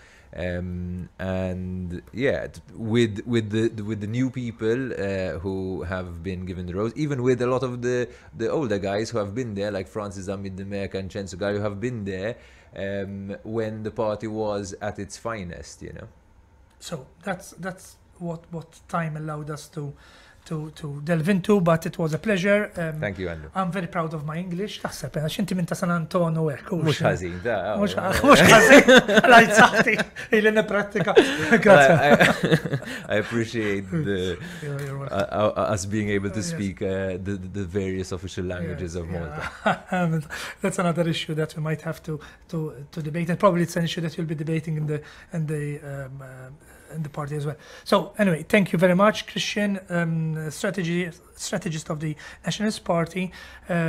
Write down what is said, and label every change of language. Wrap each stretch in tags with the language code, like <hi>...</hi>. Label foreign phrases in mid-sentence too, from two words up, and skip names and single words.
<en>And yeah, with the new people who have been given the roles, even with a lot of the older guys who have been there, like Francis Amid-Demek and Censo Guy, who have been there when the party was at its finest, you know. So that's what time allowed us to delve into, but it was a pleasure. Thank you, Andrew. I'm very proud of my English.</en> <mt>Taħseb, għax inti minn ta' San Antonio hekk. Mhux ħażin, da. Mhux ħażin. Rajt saħti ili nipprattika. Grazie.</mt> <en>I appreciate us being able to speak the various official languages of Malta. That's another issue that we might have to debate, and probably it's an issue that you'll be debating in the party as well. So anyway, thank you very much, Christian, strategist of the Nationalist Party.</en>